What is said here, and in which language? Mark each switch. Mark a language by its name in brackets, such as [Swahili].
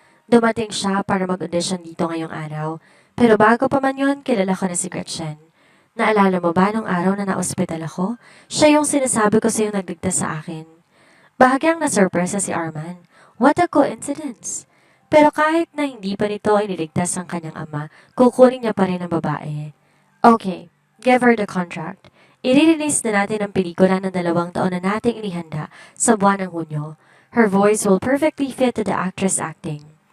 [Filipino] Dumating siya para mag-audition dito ngayong araw, pero bago pa man yun, kilala ko na si Gretchen. Naalala mo ba nung araw na na-ospital ako? Siya yung sinasabi ko sa'yo nagligtas sa akin. Bahagyang na-surpresa si Arman. [English] What a coincidence! [Filipino] Pero kahit na hindi pa nito iniligtas ang kanyang ama, kukunin niya pa rin ang babae. [English] Okay, give her the contract. [Filipino] I-release na natin ang pelikula ng 2 taon na nating inihanda sa buwan ng Hunyo. [English] Her voice will perfectly fit to the actress acting.